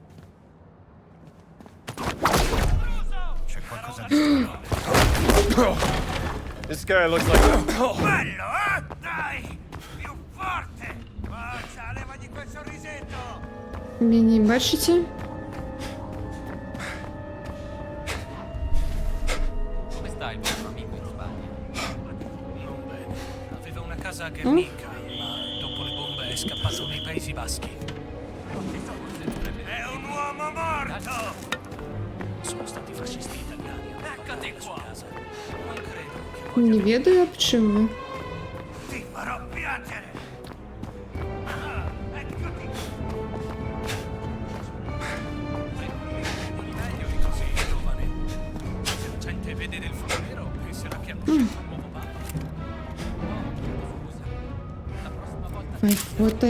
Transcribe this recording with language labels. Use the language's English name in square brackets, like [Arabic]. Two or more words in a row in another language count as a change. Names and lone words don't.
[Italian] C'è qualcosa di strano. [English] This guy looks like... [Italian] Bello, eh? Dai! Più forte! Forza, levagli quel sorrisetto! [Ukrainian] Мені бачите? [Italian] Come sta il vostro amico in Spagna? Non bene. Aveva una casa a Guernica, ma dopo le bombe è scappato nei Paesi Baschi. È un uomo morto! Sono stati fascisti italiani. Eccoti qua! Non credo che [Belarusian] Не ведаю, [Ukrainian] об чим ви. [Italian] ti farò piangere! Ah, eccoti! Meglio di così, giovane. Se la gente vede del fornero, penserà che hanno scelto un nuovo papa. Vai, фотай.